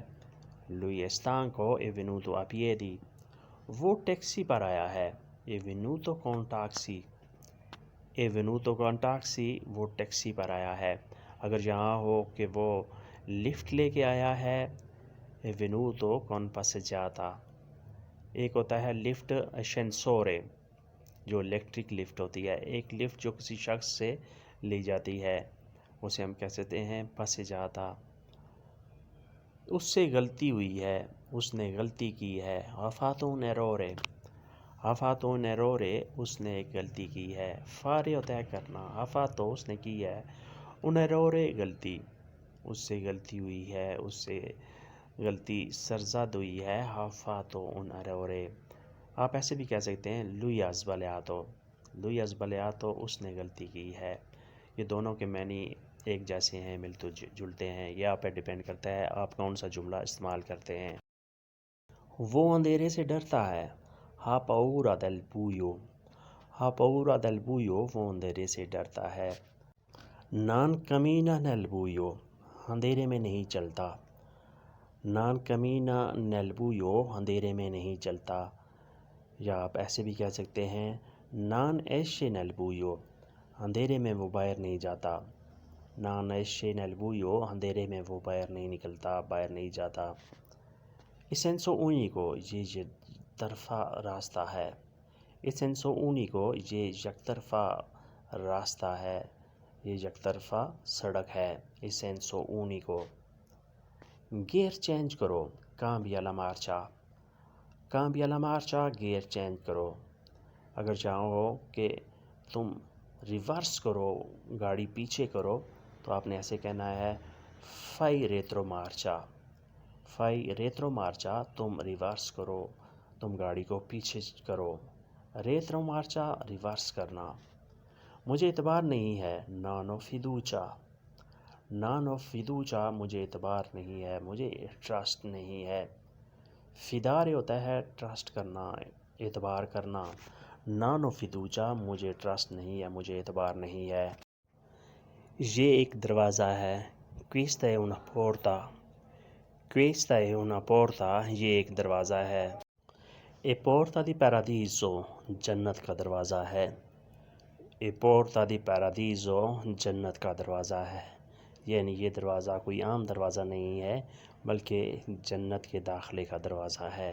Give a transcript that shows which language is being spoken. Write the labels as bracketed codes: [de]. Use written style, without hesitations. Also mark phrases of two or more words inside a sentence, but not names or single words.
[it] lui è stanco, è venuto a piedi, [ur] وہ ٹیکسی پر آیا ہے. [it] è venuto con taxi, è venuto con taxi, [ur] وہ ٹیکسی پر آیا ہے. اگر یہاں ہو کہ وہ لفٹ لے کے آیا ہے, [it] è venuto con passeggiata. [ur] ایک ہوتا ہے لفٹ ascensore, جو الیکٹرک لفٹ ہوتی ہے. ایک لفٹ جو کسی شخص سے لی جاتی ہے, اسے ہم کہہ سکتے ہیں passeggiata. اس سے غلطی ہوئی ہے, اس نے غلطی کی ہے. [it] ha fatto un errore, ha fatto un errore, [ur] اس نے ایک غلطی کی ہے. fare ہوتا ہے کرنا, [it] ha fatto [ur] اس نے کی ہے, [it] un errore [ur] غلطی, اس سے غلطی ہوئی ہے, اس سے غلطی سرزد ہوئی ہے. [it] ha fatto un errore. [ur] آپ ایسے بھی کہہ سکتے ہیں [it] lui ha sbagliato, lui ha sbagliato, [ur] اس نے غلطی کی ہے. یہ دونوں کے معنی ایک جیسے ہیں, ملتے جلتے ہیں. یہ آپ پہ ڈیپینڈ کرتا ہے آپ کون سا جملہ استعمال کرتے ہیں. وہ اندھیرے سے ڈرتا ہے. [it] ha paura del buio, ha paura del buio, [ur] وہ اندھیرے سے ڈرتا ہے. [it] non cammina nel buio, [ur] اندھیرے میں نہیں چلتا. [it] non cammina nel buio, [ur] اندھیرے میں نہیں چلتا. یا آپ ایسے بھی کہہ سکتے ہیں [it] non esce nel buio, [ur] اندھیرے میں وہ باہر نہیں جاتا. [it] non esce nel buio, [ur] اندھیرے میں وہ باہر نہیں نکلتا, باہر نہیں جاتا. [it] senso unico, [ur] یہ طرفہ راستہ ہے. [it] senso unico, [ur] یہ یک طرفہ راستہ ہے, یہ یک طرفہ سڑک ہے. [it] senso unico. [ur] گیئر چینج کرو. [it] cambia la marcia, cambia la marcia, [ur] گیئر چینج کرو. اگر چاہو کہ تم ریورس کرو, گاڑی پیچھے کرو, تو آپ نے ایسے کہنا ہے [it] fai retromarcia, fai retromarcia, [ur] تم ریورس کرو, تم گاڑی کو پیچھے کرو. retromarcia ریورس کرنا. مجھے اعتبار نہیں ہے. [it] non ho fiducia, non ho fiducia, [ur] مجھے اعتبار نہیں ہے, مجھے ٹرسٹ نہیں ہے. fidare ہوتا ہے ٹرسٹ کرنا, اعتبار کرنا. [it] non ho fiducia, [ur] مجھے ٹرسٹ نہیں ہے, مجھے اعتبار نہیں ہے. یہ ایک دروازہ ہے. [it] questa è una porta, questa è una porta, [ur] یہ ایک دروازہ ہے. [it] e porta di paradiso, [ur] جنت کا دروازہ ہے. [it] e porta di paradiso, [ur] جنت کا دروازہ ہے. یعنی یہ دروازہ کوئی عام دروازہ نہیں ہے بلکہ جنت کے داخلے کا دروازہ ہے.